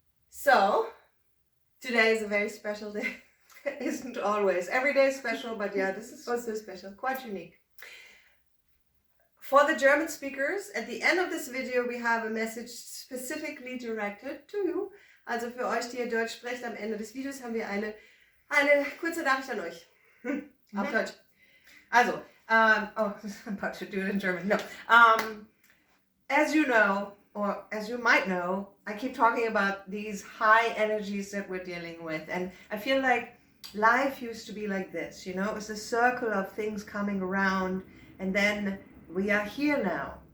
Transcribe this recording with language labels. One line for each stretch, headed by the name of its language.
English: So, today is a very special day. Isn't always. Every day is special, but yeah, this is also special, quite unique. For the German speakers, at the end of this video, we have a message specifically directed to you.
German: Also für euch, die ihr Deutsch sprecht, am Ende des Videos haben wir eine kurze Nachricht an euch. Auf Deutsch.
English: Also, I'm about to do it in German. No. As you know, or as you might know, I keep talking about these high energies that we're dealing with. And I feel like life used to be like this, you know? It's a circle of things coming around, and then we are here now.